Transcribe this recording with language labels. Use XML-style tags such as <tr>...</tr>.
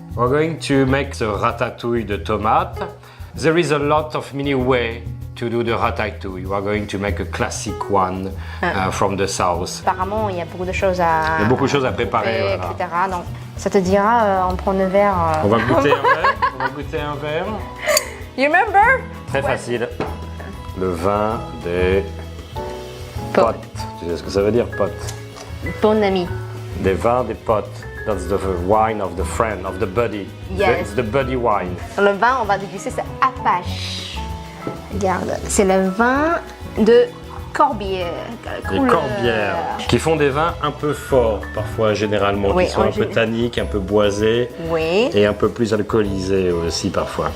<en>We're going to make the</en> <fr>ratatouille de tomate.</fr> <en>There is a lot of many ways to do the ratatouille. We are going to make a classic one from the south.</en> <fr>Apparemment, il y a beaucoup de choses à, Il y a beaucoup de choses à préparer, voilà. etc. Donc, ça te dira, on prend le verre. On va goûter un verre. On va goûter un verre.</fr> <en>You remember?</en> <fr>Très facile. Le vin des potes. Tu sais ce que ça veut dire, potes? Bon ami. Des vins des potes.</fr> <en>That's the wine of the friend, of the buddy. Yes. It's the buddy wine.</en> <fr>Le vin, on va déguster, c'est Apache. Regarde, c'est le vin de Corbière. Les Corbières, qui font des vins un peu forts parfois, généralement, Oui, qui sont un peu tanniques, un peu boisés Oui. et un peu plus alcoolisés aussi parfois.</fr>